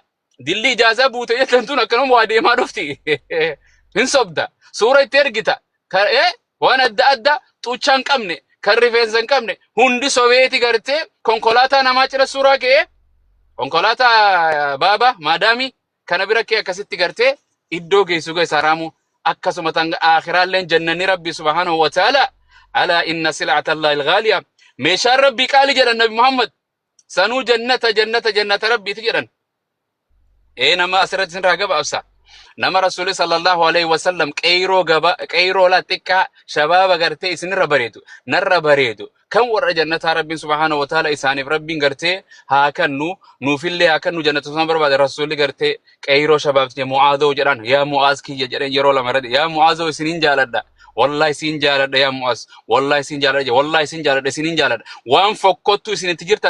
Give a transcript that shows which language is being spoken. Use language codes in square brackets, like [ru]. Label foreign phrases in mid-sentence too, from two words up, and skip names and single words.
[om] dilli ijaaza buute jettantuun akkanuma waa deemaa dhufti hin sobda suura itti ergita waan adda adda xuuchaan qabne kan rifeensa hin qabne hundi sobeeti gartee konkolaataa namaa cira suuraa kee konkolaataa baaba maadaami kana bira kee akkasitti gartee iddoo geessu geessa raamu akkasuma tan aakhiraalleen jannanni rabbi [ar] سبحانه و تعالى ألا إن سلعة الله الغالية [om] meeshaan rabbi qaali jedhan nabi muhammad sanuu jannata rabbiiti jedhan nama asirratti sin raagaba absa nama [ar] رسول صلى الله عليه وسلم [om] qeyroo la xiqqaa shabaaba gartee isinirra bareedu narra bareedu kan warra jannata rabbiin [ar] سبحانه و تعالى [om] isaaniif rabbiin gartee haa kannu nuufillee haa kannu jannata sun barbaade rasuli gartee qeyroo shabaabti mu'aazoo jedhan yaa mu'aaz kiyya jedhan yeroo lama radi yaa mu'aazoo isinin jaaladha wallahi isin jaaladha yaa mu'aaz wallahi isin jaaladha isinin jaaladha waan fokkottu isinitti jirtan